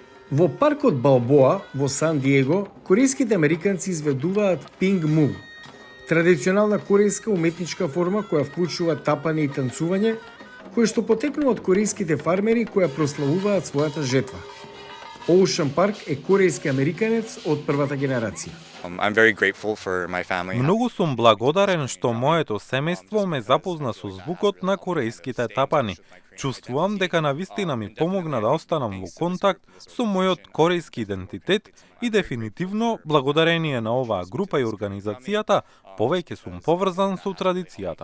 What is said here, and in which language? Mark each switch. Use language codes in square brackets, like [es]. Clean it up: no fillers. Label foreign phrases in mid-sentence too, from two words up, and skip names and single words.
[mk] Во паркот Балбоа во Сан Диего, корејските американци изведуваат пинг му, традиционална корејска уметничка форма која вклучува тапање и танцување, кои што потекнува од корејските фармери кои прославуваат својата жетва. Оушен Парк е корејски американец од првата генерација. [en] I'm very grateful for my family. [mk] Многу сум благодарен што моето семејство ме запозна со звукот на корејските тапани. Чувствувам дека навистина ми помогна да останам во контакт со мојот корејски идентитет и дефинитивно, благодарение на оваа група и организацијата, повеќе сум поврзан со традицијата.